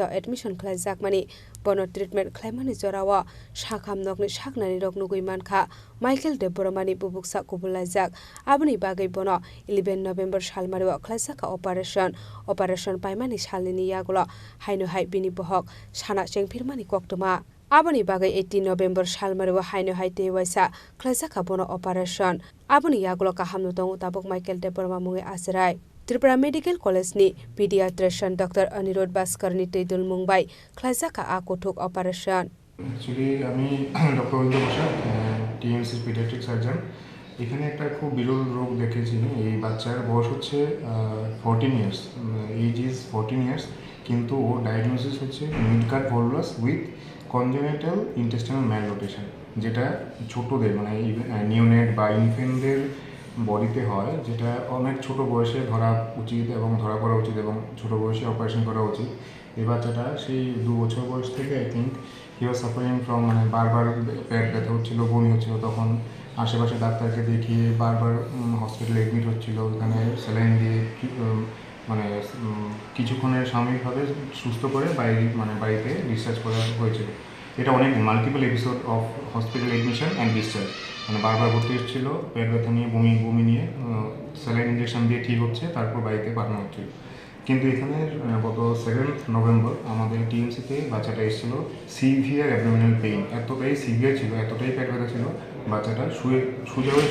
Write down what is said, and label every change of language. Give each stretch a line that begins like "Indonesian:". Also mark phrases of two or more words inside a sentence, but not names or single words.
English: of Admission
Kok Borok: Khlaizakmani Bono Treatment Khlaimani Jorawa Shakham Nokni Shaknani Roknu Guimankha Michael De Burmani Bubuksa Kubulaizak Abni Bagai Bono 11 November Shalmariwa Khlaizaka Operation Paimani Shalini Yagulo Hainu Hai Bini Bohok Shana Chengphirmani Koktuma Aboni bagai 18 November Shalmariwa Haino Haite Waisa Khlaizaka Bono Operation Aboni Yagulo Kahamno Tongo Tabok Michael De Burma Mungi Asirai Tripura Medical College ni Pediatrician Dr. Anirudh Bhaskar ni Tuidul Mumbai Khlaizaka akuthok operation
Bangla: Actually আমি ডক্টর অরিন্দম বসা TMC
English: Pediatric Surgeon
Bangla: এখানে একটা খুব বিরল রোগ দেখেছি এই বাচ্চার বয়স হচ্ছে 14
English: years age is 14 years
Bangla: কিন্তু ও ডায়াগনোসিস হচ্ছে
English: midgut volvulus with congenital intestinal malrotation
Bangla: যেটা ছোটদের মানে নিওনেট বা ইনফেন্টদের বডিতে হয় যেটা অনেক ছোট বয়সে ধরা উচিত এবং ধরা পড়া উচিত এবং ছোট বয়সে অপারেশন করা উচিত এই বাচ্চাটা সেই 2 বছর বয়স থেকে
English: I think he was suffering from
Bangla: মানে বারবার পেট ব্যথা হচ্ছিল বমি হচ্ছিল তখন আশেপাশে ডাক্তারকে দেখিয়ে বারবার হসপিটালে এডমিট হচ্ছিল ওখানে স্যালাইন দিয়ে মানে কিছুক্ষণের সাময়িকভাবে সুস্থ করে বাড়িতে ডিসচার্জ করা হয়েছিল এটা অনেক
English: multiple episode of hospital admission and discharge
Bangla: মানে বারবার ভর্তি হচ্ছিল পেট ব্যথা নিয়ে বমি নিয়ে
English: saline injection
Bangla: দিয়ে ঠিক হচ্ছে তারপর বাড়িতে পাঠানো হচ্ছিল কিন্তু এখানে গত 7th নভেম্বর আমাদের টিএমসিতে বাচ্চাটা এসেছিল
English: severe abdominal pain
Bangla: এতটাই সিভিয়ার ছিল এতটাই পেট ব্যথা ছিল বাচ্চাটা সোজা